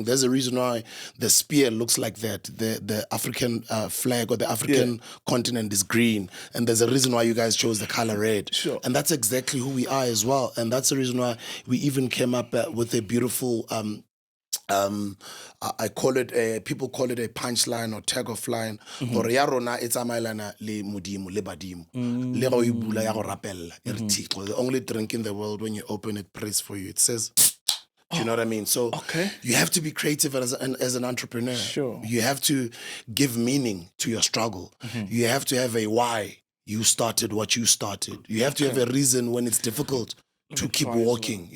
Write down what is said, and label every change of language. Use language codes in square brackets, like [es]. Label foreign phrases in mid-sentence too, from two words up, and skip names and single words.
[en] There's a reason why the spear looks like that. The African flag or the African continent is green. And there's a reason why you guys chose the color red. Sure. And that's exactly who we are as well. And that's the reason why we even came up with a beautiful I call it people call it a punchline or tag of line. [tn] Or ya rona it's amailana le modimo le badimo. Le go ibula ya go rapella. [en] The only drink in the world when you open it prays for you. It says, do you know what I mean? So you have to be creative as an entrepreneur. Sure. You have to give meaning to your struggle. You have to have a why you started what you started. You have to have a reason when it's difficult to keep walking.